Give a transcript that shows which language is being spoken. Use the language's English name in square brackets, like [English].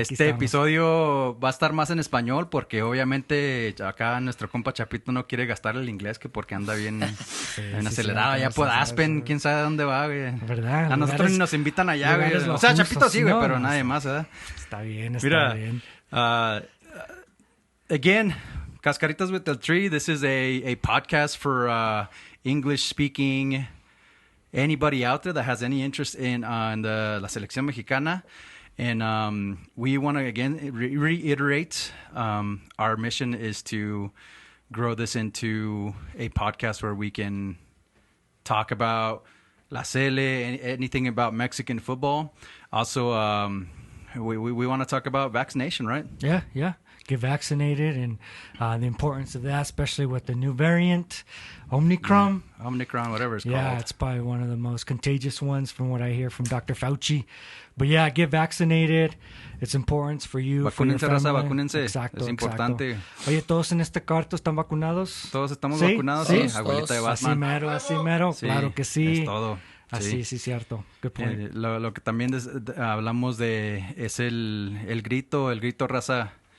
[Spanish] Este episodio va a estar más en español porque obviamente acá nuestro compa Chapito no quiere gastar el inglés que porque anda bien, acelerado allá por Aspen, quién sabe dónde va, güey. ¿Verdad? A nosotros ni nos invitan allá, güey. O sea, Chapito sí, güey, pero nadie más, ¿verdad? Está bien, Mira, bien. [English] Again, Cascaritas with the Tree, this is a podcast for English-speaking anybody out there that has any interest in la selección mexicana. And we want to, again, reiterate our mission is to grow this into a podcast where we can talk about La Cele, anything about Mexican football. Also, we want to talk about vaccination, right? Yeah. Get vaccinated and the importance of that, especially with the new variant, Omicron. Yeah. Omicron, whatever it's called. Yeah, it's probably one of the most contagious ones from what I hear from Dr. Fauci. But yeah, get vaccinated. It's important for you. [Spanish] Vacúnense, raza, vacúnense. Exacto, es importante. Oye, ¿todos en este cuarto están vacunados? Todos estamos vacunados, sí. Abuelita de Batman. Así mero. Sí, claro que sí. Es todo. Así, sí, cierto. [English] Good point. [Spanish] Lo que también hablamos de es el grito raza.